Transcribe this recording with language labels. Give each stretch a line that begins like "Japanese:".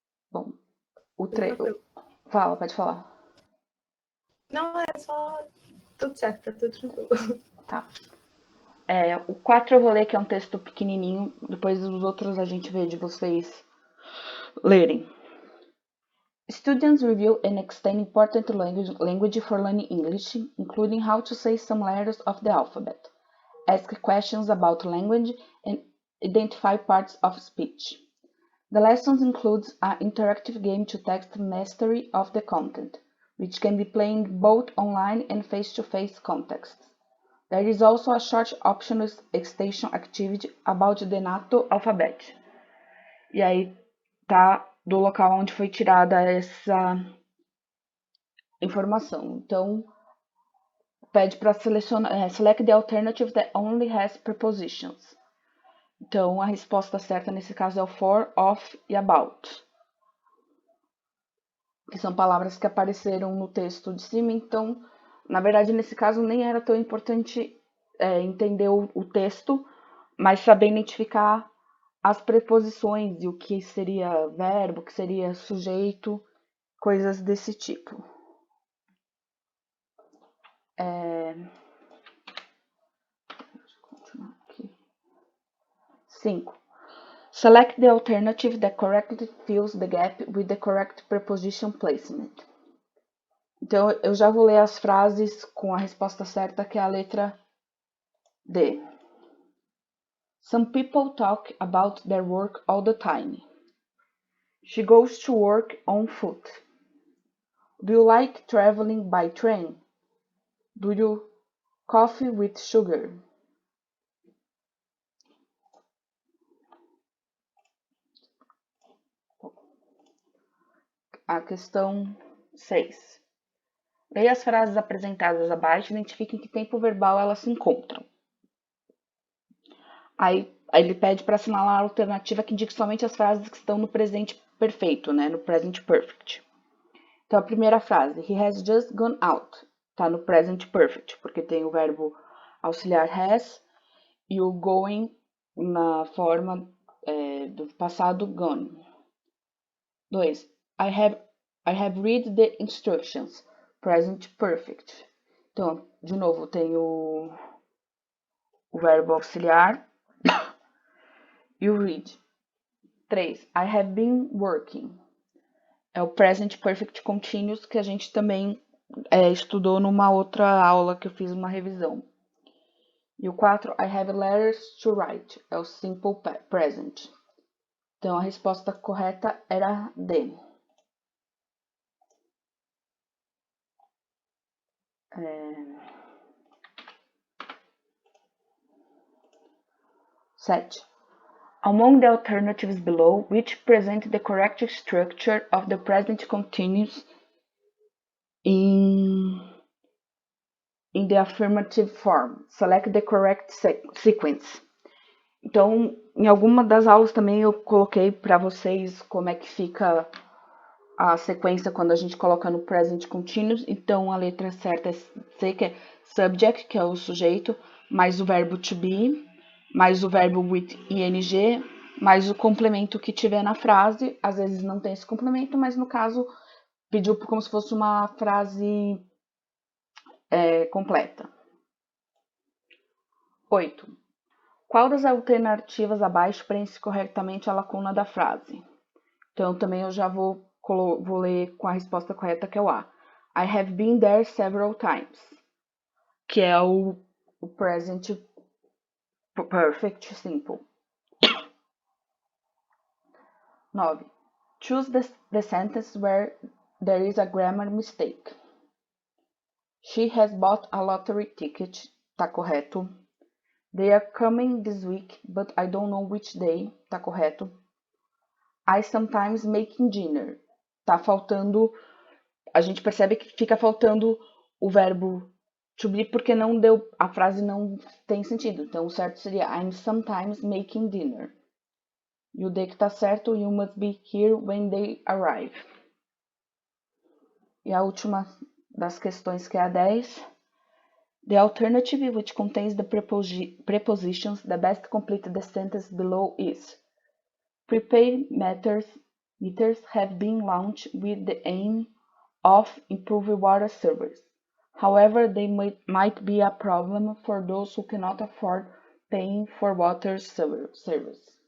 Portuguese: Bom, o Fala, pode falar. Não, é só tudo certo, tá tudo tranquilo. Tá. O 4 eu vou ler, que é um texto pequenininho. Depois os outros a gente vê de vocês lerem.
English: Students review and extend important language for learning English, including how to say some letters of the alphabet, ask questions about language, and identify parts of speech. The lessons includes an interactive game to test mastery of the content, which can be played both online and face-to-face contexts. There is also a short optional extension activity about the NATO alphabet.
Portuguese: E aí tá do local onde foi tirada essa informação. Então, pede para selecionar,
English: select the alternative that only has prepositions.
Portuguese: Então, a resposta certa nesse caso é o for, of e about, que são palavras que apareceram no texto de cima. Então, na verdade, nesse caso, nem era tão importante entender o texto, mas saber identificar as preposições e o que seria verbo, o que seria sujeito, coisas desse tipo.
English: 5. Select the alternative that correctly fills the gap with the correct preposition placement.
Portuguese: Então, eu já vou ler as frases com a resposta certa, que é a letra D.
English: Some people talk about their work all the time. She goes to work on foot. Do you like traveling by train? Do you coffee with sugar?
Portuguese: A questão 6. Leia as frases apresentadas abaixo e identifique em que tempo verbal elas se encontram. Aí ele pede para assinalar a alternativa que indique somente as frases que estão no presente perfeito, né? No present perfect. Então, a primeira frase,
English: he has just gone out,
Portuguese: está no present perfect, porque tem o verbo auxiliar has e o going na forma do passado gone. 2.
English: I have read the instructions, present perfect.
Portuguese: Então, de novo, tem o verbo auxiliar e o read. 3.
English: I have been working.
Portuguese: É o present perfect continuous que a gente também estudou numa outra aula que eu fiz uma revisão. E o 4,
English: I have letters to write.
Portuguese: É o simple present. Então, a resposta correta era D. 7.
English: Among the alternatives below, which present the correct structure of the present continuous in the affirmative form, select the correct sequence.
Portuguese: Então, em alguma das aulas também eu coloquei para vocês como é que fica a sequência quando a gente coloca no present continuous. Então, a letra certa é C, que é subject, que é o sujeito, mais o verbo to be, mais o verbo with ing, mais o complemento que tiver na frase. Às vezes não tem esse complemento, mas no caso pediu como se fosse uma frase completa. 8. Qual das alternativas abaixo preenche corretamente a lacuna da frase? Então, também eu já vou ler com a resposta correta, que é o A.
English: I have been there several times,
Portuguese: que é o present perfect simple.
English: 9. Choose the sentence where there is a grammar mistake. She has bought a lottery ticket,
Portuguese: tá correto.
English: They are coming this week, but I don't know which day,
Portuguese: tá correto.
English: I sometimes making dinner,
Portuguese: tá faltando, a gente percebe que fica faltando o verbo to be porque não deu, a frase não tem sentido. Então o certo seria
English: I'm sometimes making dinner.
Portuguese: E o D que tá certo,
English: you must be here when they arrive.
Portuguese: E a última das questões, que é a 10.
English: The alternative, which contains the prepositions, the best complete the sentence below is prepaid meters have been launched with the aim of improving water service. However, they might be a problem for those who cannot afford paying for water service.